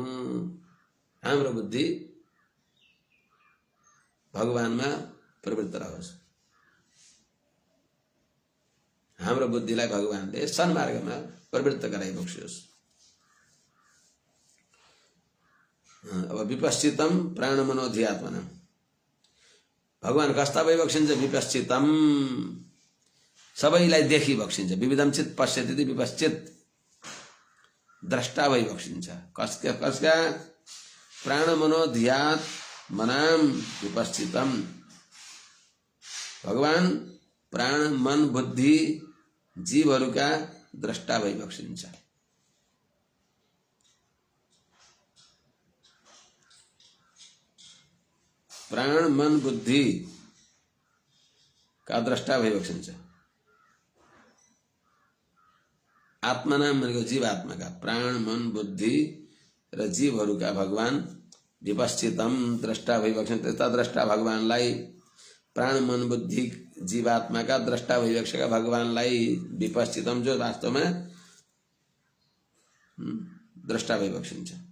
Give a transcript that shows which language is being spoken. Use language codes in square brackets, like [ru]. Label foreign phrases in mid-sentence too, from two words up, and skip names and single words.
[ne] हाम्रो बुद्धि भगवानमा प्रवृत्त रहोस्, हाम्रो बुद्धिलाई भगवानले सन्मार्गमा प्रवृत्त गराइबक्सियोस्। अब [sa] विपश्चितम प्राण मनोधियात्मनम, [ne] भगवान कस्ता भई बक्सिन्छ? विपश्चितम सबैलाई देखि बक्सिन्छ। [sa] विविधम चित पश्यति विपश्चित, [ne] द्रष्टा भई बक्सिन्छ। कसका? [sa] प्राण मनोधियात्मनाम विपश्चितम, [ne] भगवान प्राण मन बुद्धि जीवहरूका द्रष्टा भई बक्सिन्छ। प्राण मन बुद्धि का द्रष्टा भई बक्सिन्छ। आत्मनाम भनेको जीवात्मा का, प्राण मन बुद्धि र जीवहरूका भगवान विपश्चितम द्रष्टा भई बक्सिन्छ। त्यस्ता द्रष्टा भगवानलाई, प्राण मन बुद्धि जीवात्मा का द्रष्टा भई बसेका भगवानलाई विपश्चितम जो वास्तवमा द्रष्टा भई बक्सिन्छ।